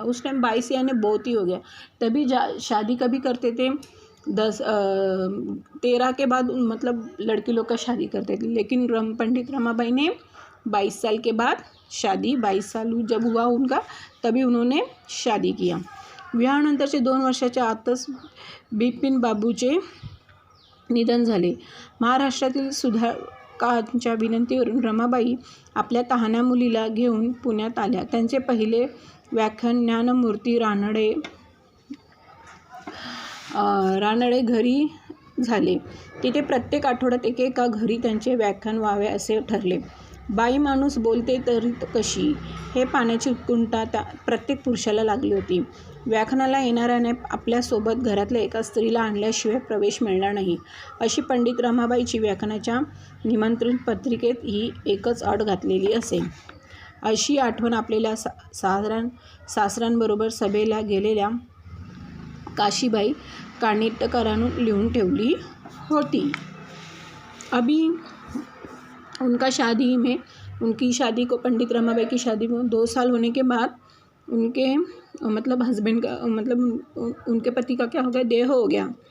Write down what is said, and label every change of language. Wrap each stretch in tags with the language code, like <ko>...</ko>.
<hi>उस टाइम 22 यानी बहुत ही हो गया। तभी शादी कभी करते थे 13 के बाद मतलब लड़की लोग का शादी करते थे, लेकिन पंडित रमाबाई ने 22 साल के बाद शादी, 22 साल जब हुआ उनका तभी उन्होंने शादी किया।</hi> <mr>विवाहानंतरचे 2 वर्षाच्या आतच बिपिन बाबूचे निधन झाले. महाराष्ट्रातील सुधारकांच्या विनंतीवरून रमाबाई आपल्या तहान्या मुलीला घेऊन पुण्यात आल्या. त्यांचे पहिले व्याख्यान ज्ञानमूर्ती रानडे घरी झाले. तिथे प्रत्येक आठवड्यात एकेका घरी त्यांचे व्याख्यान व्हावे असे ठरले. बाई माणूस बोलते तरी कशी हे पाहण्याची उत्कंठा प्रत्येक पुरुषाला लागली होती. व्याख्यानाला येणाऱ्याने आपल्यासोबत घरातल्या एका स्त्रीला आणल्याशिवाय प्रवेश मिळणार नाही, अशी पंडित रमाबाईची व्याख्यानाच्या निमंत्रण पत्रिकेत ही एकच अट घातलेली असे. अशी आठवण आपल्याला सासऱ्यांबरोबर सभेला गेलेल्या काशीबाई कानिटकरांनी लिहून ठेवली होती.</mr> <hi>अभी उनकी शादी को पंडित रमाबाई की शादी में 2 साल होने के बाद उनके हस्बैंड का उनके पति का क्या हो गया, देह हो गया.</hi>